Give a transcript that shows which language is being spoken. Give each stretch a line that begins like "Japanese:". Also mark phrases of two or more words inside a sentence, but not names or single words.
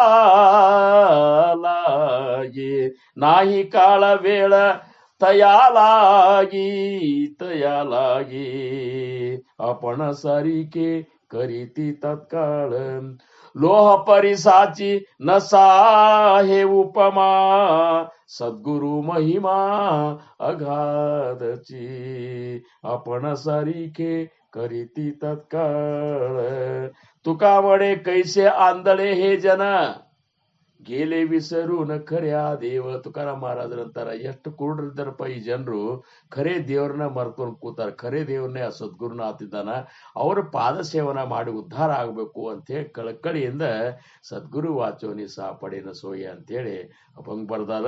Marathi: लागे, नाही काळ वेळ तया लागी, आपण सारिखे करीती तत्काळ, लोह परिसाची नसा हे उपमा, सद्गुरु महिमा अगाधची, आपण सारिखे करीती तत्काळ, तुका वडे कैसे आंधळे हे जन, गेले विसरून खऱ्या देव.
Kannada: ತುಕಾರಾಮ್ ಮಹಾರಾಜರಂತಾರ, ಎಷ್ಟು ಕುರುಡರಿದ್ದರಪ್ಪ ಈ ಜನರು, ಖರೇ ದೇವ್ರನ್ನ ಮರ್ಕೊಂಡು ಕೂತಾರ, ಖರೇ ದೇವ್ರನ್ನೇ ಆ ಸದ್ಗುರುನ ಆತಿದ್ದಾನ, ಅವ್ರ ಪಾದ ಸೇವನ ಮಾಡಿ ಉದ್ಧಾರ ಆಗಬೇಕು ಅಂತೇಳಿ ಕಳಕಳಿಯಿಂದ
Marathi: सद्गुरु वाचोनी सापडेना सोय
Kannada: ಅಂತೇಳಿ ಅಭಂಗ ಬರ್ದಾರ.